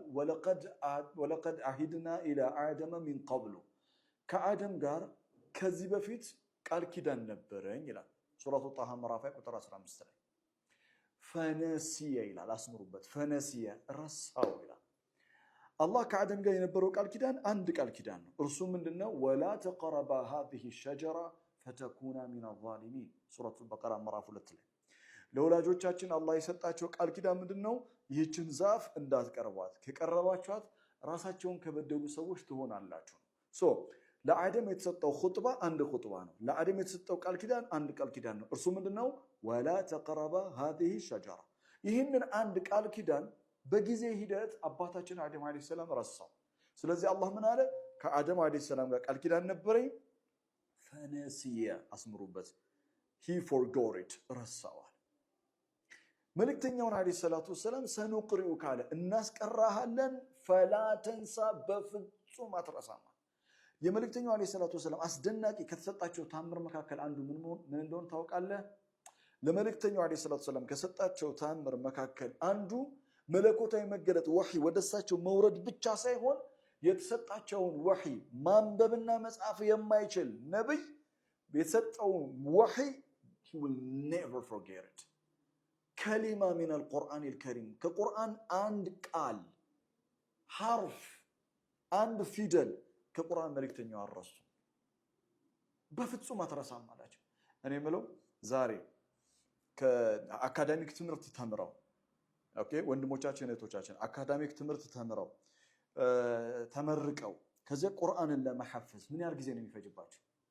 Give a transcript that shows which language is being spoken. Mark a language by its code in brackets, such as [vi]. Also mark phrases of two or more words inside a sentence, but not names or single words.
[ar] ولقد عهدنا إلى آدم من قبل [am] ከአደም ጋር ከዚህ በፊት ቃል ኪዳን ነበረኝ ይላል ሱረቱ ጣሃ ምዕራፍ ቁጥር 15 ላይ። ፈነሲየ ይላል፣ አስምሩበት። ፈነሲየ ረሳው ይላል። አላህ ከአደም ጋር የነበረው ቃል ኪዳን አንድ ቃል ኪዳን ነው። እርሱ ምንድነው? [ar] ولا تقربا هذه الشجرة فتكونا من الظالمين [am] ሱረቱ በቀራ ምዕራፍ 2 ላይ ለወላጆቻችን አላህ የሰጣቸው ቃል ኪዳን ምንድነው? ይህችን ዛፍ እንዳትቀርቧት፣ ከቀረባችኋት ራሳቸውን ከበደሉ ሰዎች ትሆናላችሁ። ለአደም የተሰጠው ኹጥባ አንድ ኹጥባ ነው። ለአደም የተሰጠው ቃል ኪዳን አንድ ቃል ኪዳን ነው። እርሱ ምንድነው? [ar] ولا تقربا هذه الشجرة። [am] ይህንን አንድ ቃል ኪዳን በጊዜ ሂደት አባታችን አደም [ar] عليه السلام [am] ረሳው። ስለዚህ አላህ ምን አለ? ከአደም [ar] عليه السلام [am] ጋር ቃል ኪዳን ነበረኝ። ፈነሲየ አስምሩበት፣ [en] he forgot it [am] ረሳዋል። መልእክተኛውን [ar] عليه الصلاة والسلام [am] ሰኑቅሪኡከ አለ እናስቀራሃለን [ar] فلا تنسى [am] በፍጹም አትረሳም። የመልእክተኛው [ar] عليه الصلاة والسلام [am] አስደናቂ ከተሰጣቸው ታምር መካከል አንዱ ምን እንደሆነ ታውቃለህ? ለመልእክተኛው [ar] عليه الصلاة والسلام [am] ከሰጣቸው ታምር መካከል አንዱ መለኮታዊ መገለጥ ወህይ ወደሳቸው መውረድ ብቻ ሳይሆን የተሰጣቸውን ወህይ ማንበብና መጻፍ የማይችል ነብይ የተሰጠውን ወህይ [en] he will never forget it። [ar] كلمة من القرآن الكريم [am] ከቁርአን አንድ ቃል ሐርፍ አንድ ፊደል ከቁርአን መልእክተኛው አረሱ በፍጹም አትረሳም አላቸው። እኔ የምለው ዛሬ ከአካዳሚክ ትምህርት ተምረው ወንድሞቻችን እህቶቻችን አካዳሚክ ትምህርት ተምረው ተመርቀው ከዚያ ቁርአንን ለመሐፈዝ ምን ያህል ጊዜ ነው የሚፈጅባቸው?